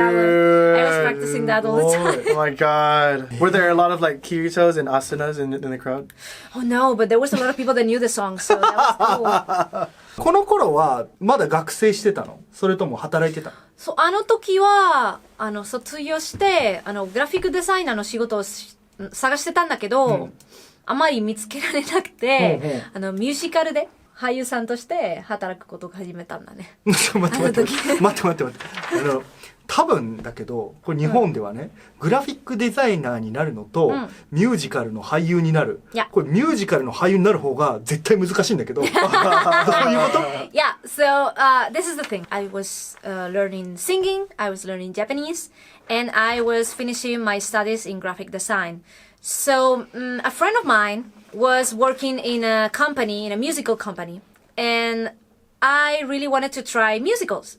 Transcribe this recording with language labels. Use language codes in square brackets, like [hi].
[en] I was practicing that all the time. Oh my god. Were there a lot of like Kiritos and Asanas in the crowd? Oh no, but there was a lot of people that knew the song, so that was cool. [ja] この頃はまだ学生してたのそれとも働いてたのそう、あの時は、卒業して、グラフィックデザイナーの仕事を探してたんだけど、あまり見つけられなくて、ミュージカルで俳優さんとして働くことを始めたんだね。ちょ待って多分だけどこれ日本ではね、グラフィックデザイナーになるのと、ミュージカルの俳優になるこれミュージカルの俳優になる方が絶対難しいんだけどどういうこと [en] Yeah, so this is the thing. I was learning singing, I was learning Japanese, and I was finishing my studies in graphic design. So a friend of mine was working in a company, in a musical company, and I really wanted to try musicals.